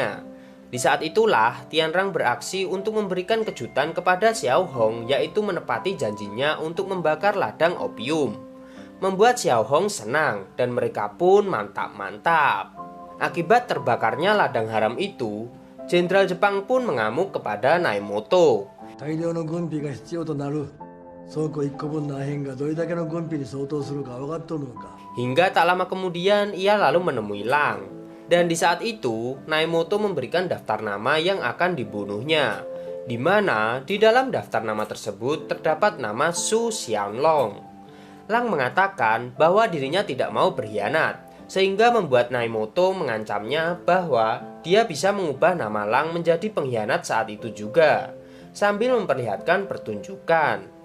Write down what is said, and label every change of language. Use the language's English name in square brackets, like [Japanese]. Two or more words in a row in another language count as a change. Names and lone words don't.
[Indonesian] Di saat itulah, Tianrang beraksi untuk memberikan kejutan kepada Xiao Hong, yaitu menepati janjinya untuk membakar ladang opium. Membuat Xiao Hong senang dan mereka pun mantap-mantap. Akibat terbakarnya ladang haram itu, Jenderal Jepang pun mengamuk kepada Naimoto. [Japanese] 大量の軍備が必要となる倉庫1個分の破片がどれだけの軍備に相当するか分かっとるのか [Indonesian] Hingga tak lama kemudian ia lalu menemui Lang. Dan di saat itu Naimoto memberikan daftar nama yang akan dibunuhnya, di mana di dalam daftar nama tersebut terdapat nama Su Xianlong. Lang mengatakan bahwa dirinya tidak mau berkhianat, sehingga membuat Naimoto mengancamnya bahwa dia bisa mengubah nama Lang menjadi pengkhianat saat itu juga, sambil memperlihatkan pertunjukan.